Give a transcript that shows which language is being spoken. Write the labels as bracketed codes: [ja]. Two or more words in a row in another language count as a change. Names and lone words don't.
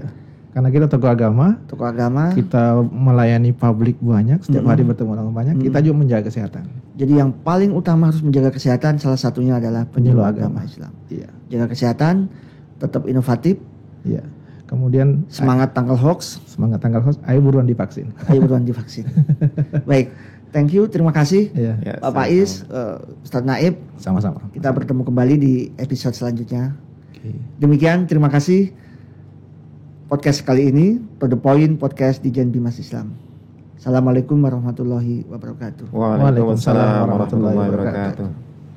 [id] Karena kita tokoh agama, kita melayani publik banyak, setiap hari bertemu orang banyak, kita juga menjaga kesehatan. Jadi yang paling utama harus menjaga kesehatan, salah satunya adalah penyuluh agama Islam. Iya. Jaga kesehatan, tetap inovatif. Iya. Kemudian semangat tangkal hoax, ayo buruan divaksin. Baik, [en] thank you, [id] terima kasih Pak Faiz, Ustadz Naib. Sama-sama. Kita bertemu kembali di episode selanjutnya. Demikian, terima kasih. Podcast kali ini, To The Point Podcast di Dijen Bimas Islam. [ar] السلام عليكم ورحمة الله وبركاته. وعليكم السلام ورحمة الله وبركاته.